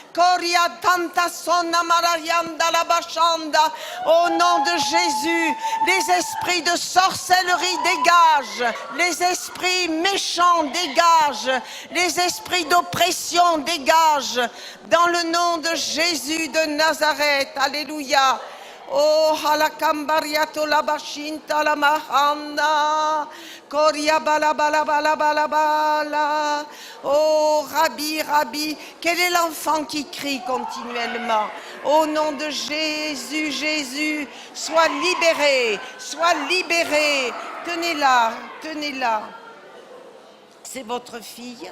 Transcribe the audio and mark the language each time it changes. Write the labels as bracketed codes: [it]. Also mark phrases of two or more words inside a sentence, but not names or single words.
[fr] Au nom de Jésus, les esprits de sorcellerie dégagent, les esprits méchants dégagent, les esprits d'oppression dégagent, dans le nom de Jésus de Nazareth. Alléluia. Oh, halakambariato la bashinta la mahanda. Koria bala bala bala bala bala. Oh, Rabbi, Rabbi. Quel est l'enfant qui crie continuellement? Au nom de Jésus, Jésus, sois libéré, sois libéré. Tenez-la, tenez-la. C'est votre fille.